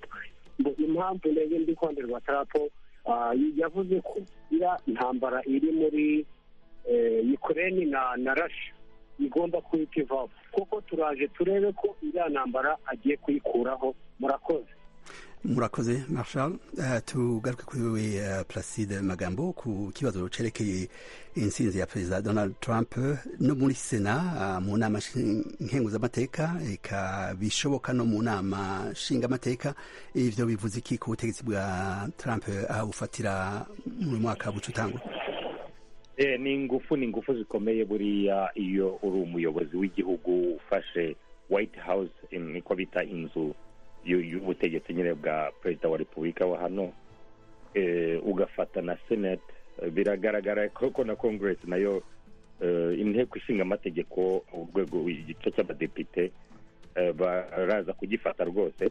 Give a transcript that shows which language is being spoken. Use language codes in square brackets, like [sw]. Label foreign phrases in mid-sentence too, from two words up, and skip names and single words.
[rw] Impamvu ndege ndi ku ruhande rwa Trump, yavuze ko iriya ntambara iri muri Ukraine na Russia igomba kuhita ivaho, kuko turaje turebe ko iriya ntambara agiye kuyikuraho. [rn] Murakoze Marshal. Tugaruke kuri wewe Placide Magambo ku kibazo cerekeye intsinzi ya Perezida Donald Trump no muri Sena, mu nama nkenguzamateka, eka bishoboka no mu nama nshingamateka. Ivyo bivuze iki ku butegetsi bwa Trump aho ufatira mu mwaka bucutangwa? [rw] ni ingufu zikomeye buriya iyo uri umuyobozi w'igihugu ufashe White House niko bita inzu y'ubutegetsi nyine bwa perezida wa repubulika wa hano ugafata na Senate biragaragara ko na Congress nayo inteko ishinga amategeko urwego igice cy'abadepite baraza kugifata rwose